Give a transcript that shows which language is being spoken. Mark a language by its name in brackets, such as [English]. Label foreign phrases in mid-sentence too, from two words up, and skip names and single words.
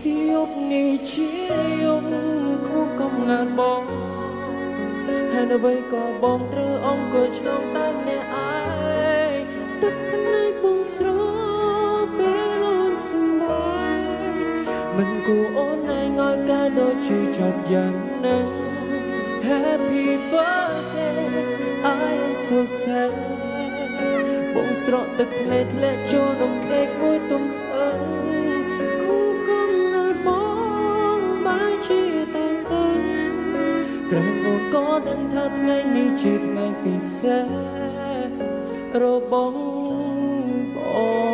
[Khmer] យប់នេះជាយប់ខុសកំណត់បង ហេតុអ្វីក៏បងត្រូវអង្គុយឆ្លងតែម្នាក់ឯង ទឹកភ្នែកបងស្រពេលអូនសម្បែង មិនគួរអូនឯងឲ្យកើតដូចជាចប់យ៉ាងហ្នឹង [English] Happy birthday I am so sad [Khmer] បងស្រក់ទឹកភ្នែកធ្លាក់ចូលក្នុងខេកមួយទំហឹង ខួបកំណើតបងបែរជាតានតឹង ក្រែងអូនក៏ដឹងថាថ្ងៃនេះជាថ្ងៃពិសេសរបស់បង